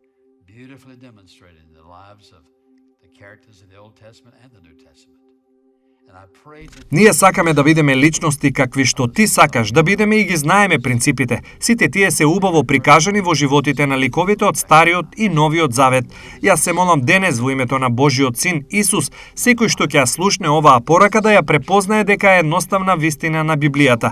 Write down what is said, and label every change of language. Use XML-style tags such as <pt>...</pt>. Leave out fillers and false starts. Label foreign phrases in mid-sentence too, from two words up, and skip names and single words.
<en>Beautifully demonstrated in the lives of the characters of the Old Testament and the New Testament.</en> <mk>Ние сакаме да бидеме личности какви што ти сакаш да бидеме и ги знаеме принципите. Сите тие се убаво прикажани во животите на ликовите од Стариот и Новиот Завет. Јас се молам денес во името на Божиот Син Исус, секој што ќе ја слушне оваа порака да ја препознае дека е едноставна вистина на Библијата.</mk>